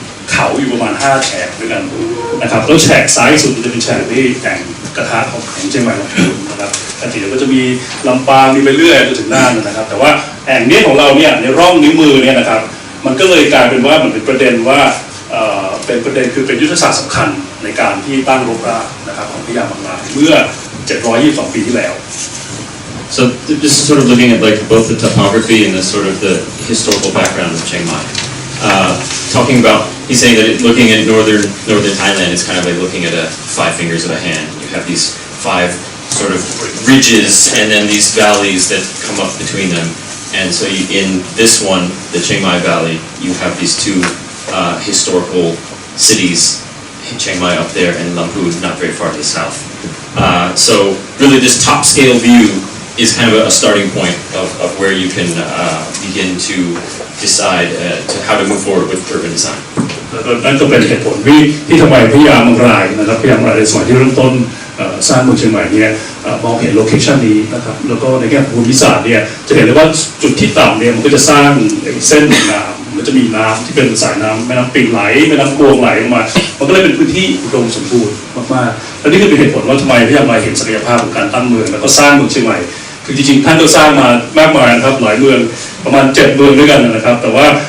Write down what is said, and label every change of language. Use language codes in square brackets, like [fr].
[th] เขาอยู่ประมาณ5 แฉกด้วยกันนะครับแล้วแฉกซ้ายสุดมันจะเป็นแฉกที่แต่งกระทะของเชียงใหม่ลำพูนนะครับปกติก็จะมีลำปางมีไปเรื่อยจนถึงน่านนะครับแต่ว่าแห่งนี้ของเราเนี่ยในร่องนิ้วมือเนี่ยนะครับมันก็เลยกลายเป็นว่ามันเป็นประเด็นว่าเป็นประเด็นคือเป็นยุทธศาสตร์สำคัญในการที่ตั้งรกรากนะครับของพญามังรายเมื่อ722 ปีที่แล้ว [en] So this is sort of looking at like both the topography and the sort of the historical background of Chiang Mai. Talking about, he's saying that looking at northern Thailand, it's kind of like looking at 5 fingers of a hand. You have these 5 sort of ridges and then these valleys that come up between them. And so in this one, the Chiang Mai Valley, you have these 2 historical cities, Chiang Mai up there and Lamphun not very far to the south. So really this top scale view is kind of a starting point of where you can begin to decide to how to move forward with urban design. [th] นั่นก็เป็นเหตุผลที่ทำไมพญามังรายนะครับพญามังรายในสมัยที่เริ่มต้นสร้างเมืองเชียงใหม่เนี่ยมองเห็นโลเคชันนี้นะครับแล้วก็ในแง่ภูมิศาสตร์เนี่ยจะเห็นเลยว่าจุดที่ต่ำเนี่ยมันก็จะสร้างเส้นน้ำมันจะมีน้ำที่เป็นสายน้ำแม่น้ำปิงไหลแม่น้ำกวงไหลออกมามันก็เลยเป็นพื้นที่อุดมสมบูรณ์มากๆและนี่ก็เป็นเหตุผลว่าทำไมพญามังรายเห็นศักยภาพของการตั้งเมืองแล้วก็สร้างเมืองเชียงใหม่คือจริงๆท่านก็สร้างมามากมายนะครับหลายเมืองประมาณ7 เมืองด้วยกันนะครับแต่ว่า